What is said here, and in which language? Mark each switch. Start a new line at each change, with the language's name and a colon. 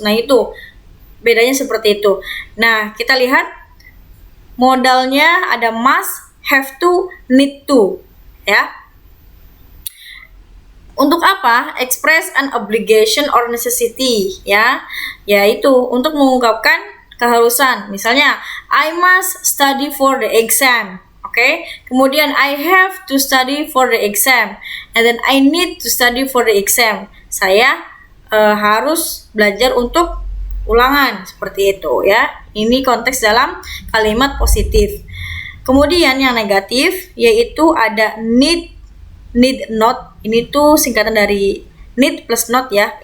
Indonesian: Nah, itu bedanya seperti itu. Nah, kita lihat modalnya ada
English: must, have to, need to
Indonesian: ya. Untuk apa?
English: Express an obligation or necessity
Indonesian: ya, yaitu untuk mengungkapkan keharusan.
English: Misalnya, I must study for the exam. Oke. Kemudian I have to study for the exam. And then I need to study for the exam.
Indonesian: Saya harus belajar untuk ulangan seperti itu ya. Ini konteks dalam kalimat positif. Kemudian yang negatif yaitu ada need not. Ini tuh singkatan dari need plus not ya.